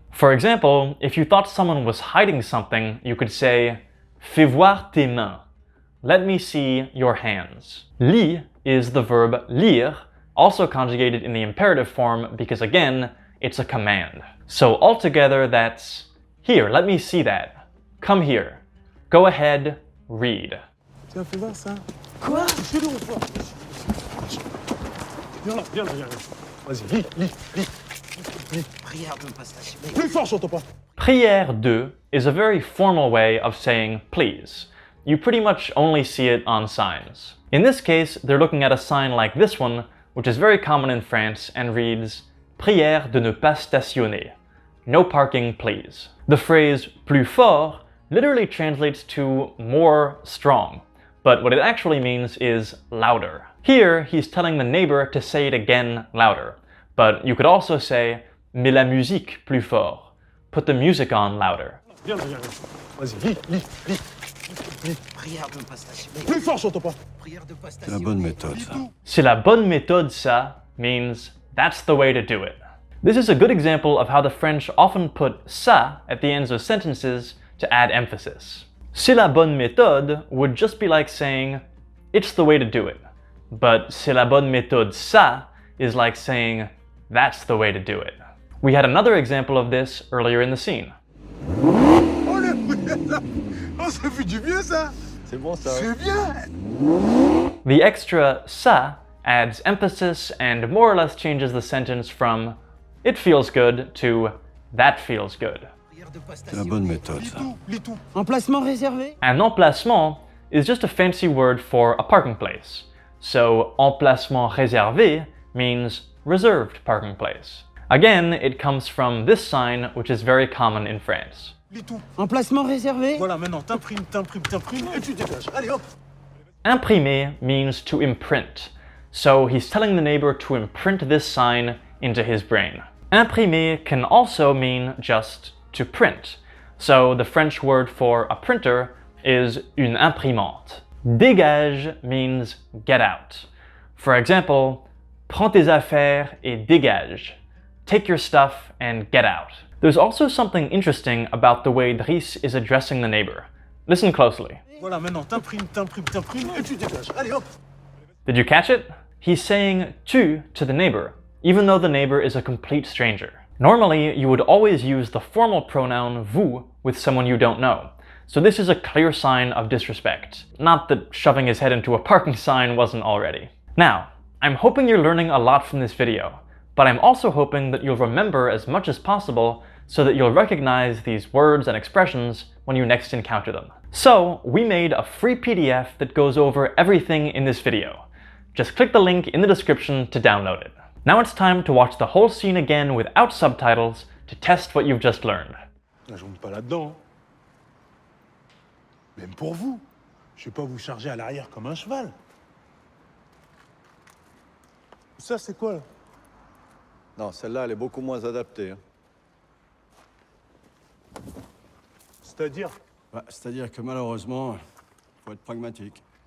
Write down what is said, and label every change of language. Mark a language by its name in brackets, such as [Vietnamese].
[English] For example, if you thought someone was hiding something, you could say, [French] fais voir tes mains. [English] Let me see your hands. Lis is the verb lire, also conjugated in the imperative form because again, it's a command. So altogether that's, here, let me see that. Come here. Go ahead, read. [French] Tiens, fais voir ça. Quoi? C'est lourd, quoi. Viens là, viens là, viens là. Vas-y, lis. Prière de ne pas se lâcher. Plus fort, j'entends pas. Prière de [English] is a very formal way of saying please. You pretty much only see it on signs. In this case, they're looking at a sign like this one, which is very common in France and reads [French] Prière de ne pas stationner. [English] No parking, please. The phrase [French] plus fort [English] literally translates to more strong, but what it actually means is louder. Here, he's telling the neighbor to say it again louder, but you could also say [French] mets la musique plus fort. [English] Put the music on louder. [French] Viens. Vas-y, lis. Prière de ne pas se lâcher. Plus fort, j'entends pas. Prière de ne pas se C'est la bonne méthode, ça. C'est la bonne méthode, ça [English] means that's the way to do it. This is a good example of how the French often put ça at the ends of sentences to add emphasis. [French] C'est la bonne méthode [English] would just be like saying, it's the way to do it. But [French] c'est la bonne méthode, ça [English] is like saying, that's the way to do it. We had another example of this earlier in the scene. [French] Oh, oh, ça fait du bien, ça. C'est bon ça. C'est bien. [English] The extra ça adds emphasis and more or less changes the sentence from it feels good to that feels good. [French] Prière de ne pas se C'est la bonne méthode, ça. Lis tout. Emplacement réservé. [English] An emplacement is just a fancy word for a parking place. So [French] emplacement réservé [English] means reserved parking place. Again, it comes from this sign, which is very common in France. [French] Lis tout. Emplacement réservé. Voilà, maintenant, t'imprimes et tu dégages. Allez, hop. [English] Imprimer means to imprint. So he's telling the neighbor to imprint this sign into his brain. Imprimer can also mean just to print. So the French word for a printer is [French] une imprimante. [English] Dégage means get out. For example, [French] prends tes affaires et dégage. [English] Take your stuff and get out. There's also something interesting about the way Driss is addressing the neighbor. Listen closely. [French] Voilà, maintenant, t'imprimes et tu dégages. Allez, hop. [English] Did you catch it? He's saying tu to the neighbor, even though the neighbor is a complete stranger. Normally, you would always use the formal pronoun vous with someone you don't know. So this is a clear sign of disrespect. Not that shoving his head into a parking sign wasn't already. Now, I'm hoping you're learning a lot from this video, but I'm also hoping that you'll remember as much as possible so that you'll recognize these words and expressions when you next encounter them. So, we made a free PDF that goes over everything in this video. Just click the link in the description to download it. Now it's time to watch the whole scene again without subtitles to test what you've just learned. [French] Je monte pas là-dedans. Même pour vous. Je vais pas vous charger à l'arrière comme un cheval. Ça, c'est quoi, là? Non, celle-là, elle est beaucoup moins adaptée. Hein. C'est-à-dire? Bah, c'est-à-dire que malheureusement, faut être pragmatique.